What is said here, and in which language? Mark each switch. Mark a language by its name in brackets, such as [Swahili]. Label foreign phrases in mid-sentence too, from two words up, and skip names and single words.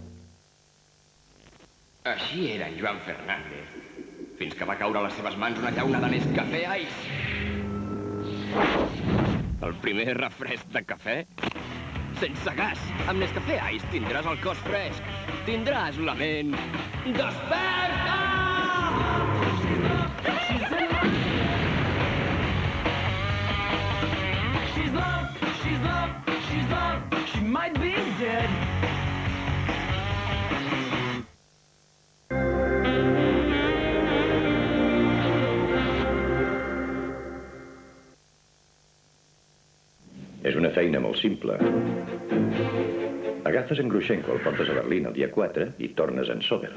[Catalan] Així era en Joan Fernández, fins que va caure a les seves mans una llauna de Nescafé Ice. El primer refresc de cafè sense gas. Amb Nescafé Ice tindràs el cos fresc, tindràs la ment desperta! [English] She's loved, she might be dead. [Catalan] És una feina molt simple. Agafes en Grushenko, el portes a Berlín el dia 4 i tornes en Sober.